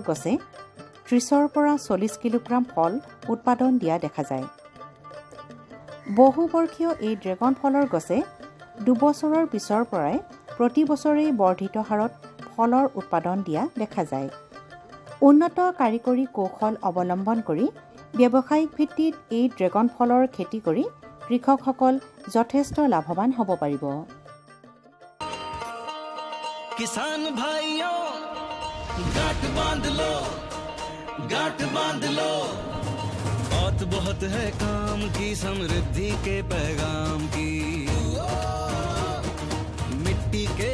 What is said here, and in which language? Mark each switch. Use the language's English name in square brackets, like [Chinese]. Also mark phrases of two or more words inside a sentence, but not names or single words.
[Assamese] গছে 30 পৰা 40 কিলোগ্ৰাম ফল উৎপাদন দিয়া দেখা যায় বহুবৰ্ষীয় এই ড্ৰেগন ফলৰ গছে 2 বছৰৰ পিছৰ পৰাই প্ৰতি বছৰেই বৰ্ধিত হাৰত ফলৰ উৎপাদন দিয়া দেখা যায় উন্নত কাৰিকৰী কৌশল অৱলম্বন কৰি ব্যৱসায়িক ভিত্তিত এই ড্ৰেগন ফলৰ খেতি কৰি কৃষকসকল যথেষ্ট লাভৱান হ'ব পাৰিব [Hindi] किसान भाइयों गांठ बांध लो बहुत बहुत है काम की समृद्धि के पैगाम की मिट्टी के